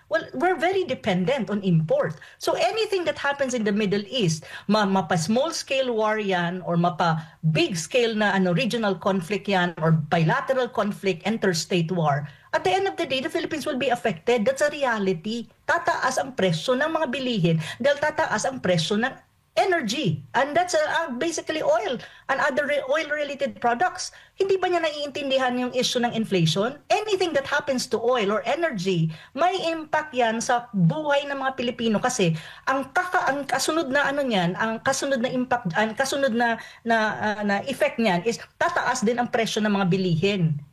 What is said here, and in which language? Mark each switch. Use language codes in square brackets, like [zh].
[en] Well, we're very dependent on import. So anything that happens in the Middle East, [tl] mapa small scale war yan or mapa big scale na regional conflict yan [en] or bilateral conflict, interstate war, at the end of the day, the Philippines will be affected. That's a reality. [tl] Tataas ang presyo ng mga bilihin dahil tataas ang presyo ng energy. [en] And that's basically oil and other oil-related products. [tl] Hindi ba niya naiintindihan yung issue ng inflation? [en] Anything that happens to oil or energy, [tl] may impact yan sa buhay ng mga Pilipino kasi ang kasunod na ang kasunod na impact, ang kasunod na effect niyan is tataas din ang presyo ng mga bilihin.